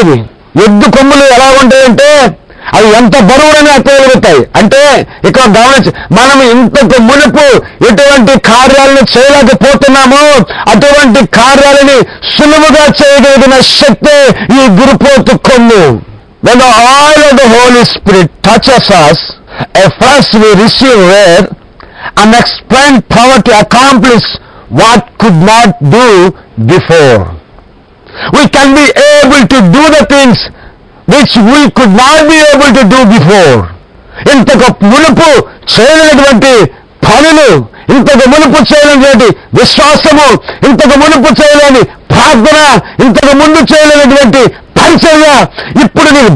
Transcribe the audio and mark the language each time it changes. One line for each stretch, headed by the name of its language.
Telugu: ఇది ఎద్దు కొమ్ములు ఎలా ఉంటాయంటే అవి ఎంత బరువులని అప్పగలుగుతాయి అంటే, ఇక్కడ గమనించి మనం ఇంతకు మునుపు ఎటువంటి కార్యాలను చేయలేకపోతున్నామో అటువంటి కార్యాలని సులువుగా చేయగలిగిన శక్తి ఈ గురుపోతు కొమ్ము.
English: When the oil of the Holy Spirit touches us, at first we receive rare, unexplained power to accomplish what could not do before. We can be able to do the things which we could not be able to do before.
Telugu: ఇంతకు మునుపు చేయలేనటువంటి పనులు, ఇంతకు మునుపు చేయలేనటువంటి విశ్వాసము, ఇంతకు మునుపు చేయలేని ప్రార్థన, ఇంతకు ముందు చేయలేనటువంటి పరిచర్య ఇప్పుడు నీకు